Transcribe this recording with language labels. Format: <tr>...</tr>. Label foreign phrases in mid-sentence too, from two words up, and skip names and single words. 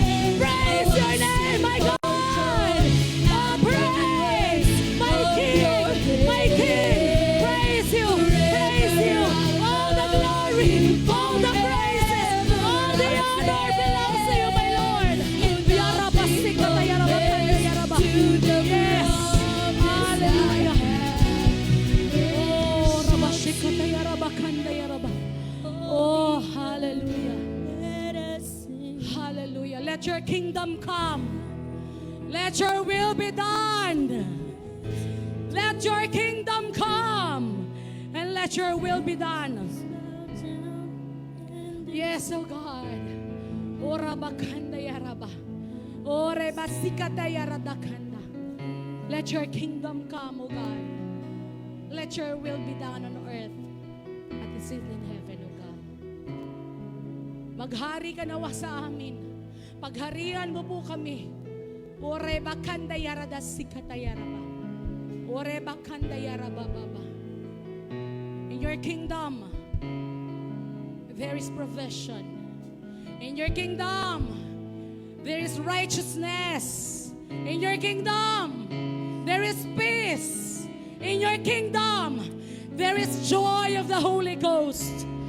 <en>Praise your name, my God. Oh, praise, my King, my King. Praise you, praise you. All the glory, all the praises, all the honor belongs to you, my Lord. Yaraba, sikata, yaraba, kanda, yaraba. Yes, hallelujah. Oh, raba, sikata, yaraba, kanda, yaraba. Oh, hallelujah. Hallelujah. Let your kingdom come. Let your will be done. Let your kingdom come. And let your will be done. Yes, oh God. Ora bakanda yaraba. Ore basikata yaradakanda. Let your kingdom come, oh God. Let your will be done on earth as it is in heaven, oh God.</en> <tl>Maghari ka nawa sa amin. Pagharian mo po kami. Ore bakanda yarada sikata yaraba. Ore bakanda yaraba baba.</tl> <en>In your kingdom, there is provision. In your kingdom, there is righteousness. In your kingdom, there is peace. In your kingdom, there is joy of the Holy Ghost.</en>